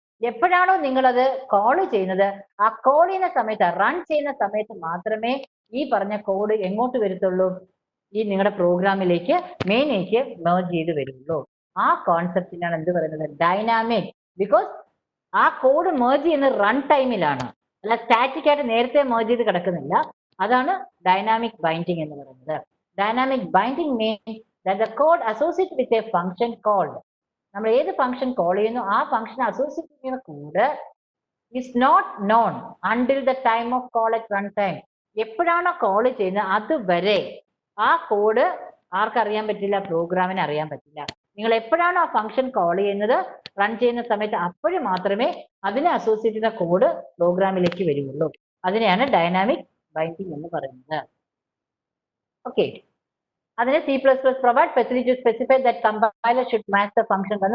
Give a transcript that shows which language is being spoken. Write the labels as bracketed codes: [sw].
[ml] എപ്പോഴാണോ നിങ്ങളത് കോൾ ചെയ്യുന്നത് ആ കോൾ ചെയ്യുന്ന സമയത്ത്, റൺ ചെയ്യുന്ന സമയത്ത് മാത്രമേ ഈ പറഞ്ഞ കോഡ് എങ്ങോട്ട് വരത്തുള്ളൂ, ഈ നിങ്ങളുടെ പ്രോഗ്രാമിലേക്ക് മെയിനിലേക്ക് മേർജ് ചെയ്ത് വരുള്ളൂ. ആ കോൺസെപ്റ്റിനാണ് എന്ത് പറയുന്നത്, ഡൈനാമിക്. ബിക്കോസ് ആ കോഡ് മേർജ് ചെയ്യുന്നത് റൺ ടൈമിലാണ്, അല്ല സ്റ്റാറ്റിക് ആയിട്ട് നേരത്തെ മേർജ് ചെയ്ത് കിടക്കുന്നില്ല. അതാണ് ഡൈനാമിക് ബൈൻഡിങ് എന്ന് പറയുന്നത്. [en] dynamic binding means that the code associated with a function called, [ml] നമ്മൾ ഏത് ഫംഗ്ഷൻ കോൾ ചെയ്യുന്നു ആ ഫംഗ്ഷൻ അസോസിയേറ്റ് ചെയ്യുന്ന code [en] is not known until the time of call at runtime. [ml] എപ്പോഴാണോ കോൾ ചെയ്യുന്നത് അതുവരെ ആ കോഡ് ആർക്കറിയാൻ പറ്റില്ല, പ്രോഗ്രാമിന് അറിയാൻ പറ്റില്ല. നിങ്ങൾ എപ്പോഴാണോ ആ ഫംഗ്ഷൻ കോൾ ചെയ്യുന്നത് റൺ ചെയ്യുന്ന സമയത്ത് അപ്പോഴും മാത്രമേ അതിനെ അസോസിയേറ്റ് ചെയ്യുന്ന കോഡ് പ്രോഗ്രാമിലേക്ക് വരുള്ളൂ. അതിനെയാണ് ഡൈനാമിക് ബൈൻഡിങ് എന്ന് പറയുന്നത്. ഓക്കെ, അതിനെ [en] C++ provide facility to specify that compiler should match the function.